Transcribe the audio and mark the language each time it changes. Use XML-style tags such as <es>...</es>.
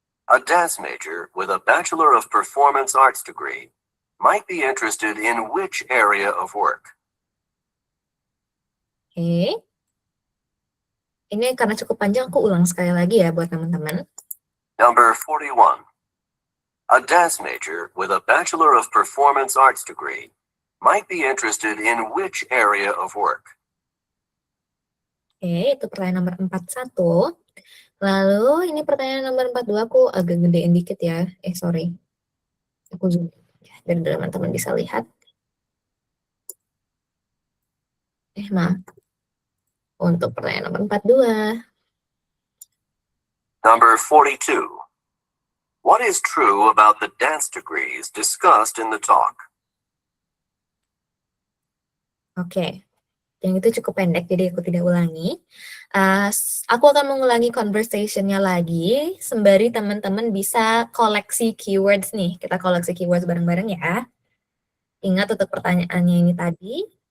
<en>A dance major with a Bachelor of Performance Arts degree might be interested in which area of work? Oke.</en> <id>Ini karena cukup panjang, aku ulang sekali lagi ya buat teman-teman.</id> <en>Number 41. A dance major with a Bachelor of Performance Arts degree might be interested in which area of work?</en> <id>Oke, itu pertanyaan nomor 41. Lalu ini pertanyaan nomor 42, aku agak gedein dikit ya. Sorry. Aku zoom biar teman-teman bisa lihat. Maaf. Untuk pertanyaan nomor 42.</id> <en>Number 42. What is true about the dance degrees discussed in the talk? Oke.</en> <id>Yang itu cukup pendek, jadi aku tidak ulangi. Aku akan mengulangi conversation-nya lagi, sembari teman-teman bisa koleksi keywords nih. Kita koleksi keywords bareng-bareng ya. Ingat untuk pertanyaannya ini tadi.</id>